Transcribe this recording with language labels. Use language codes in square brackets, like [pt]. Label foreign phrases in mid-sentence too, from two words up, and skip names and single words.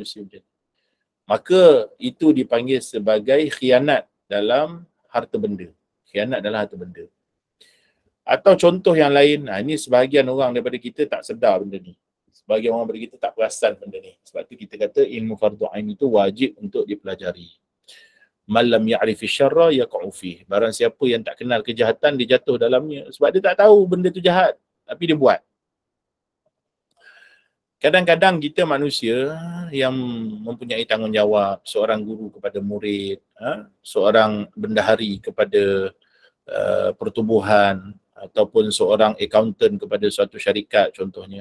[ms] Maka itu dipanggil sebagai khianat dalam harta benda. Atau contoh yang lain, ini sebahagian orang daripada kita tak sedar benda ni. Sebahagian orang daripada kita tak perasan benda ni. Sebab tu kita kata ilmu fardhu ain itu wajib untuk dipelajari. [ar] من لم يعرف الشر يقع فيه. [ms] Barang siapa yang tak kenal kejahatan, dia jatuh dalamnya. Sebab dia tak tahu benda tu jahat, tapi dia buat. Kadang-kadang kita manusia yang mempunyai tanggungjawab, seorang guru kepada murid, seorang bendahari kepada pertubuhan, ataupun seorang accountant kepada suatu syarikat contohnya.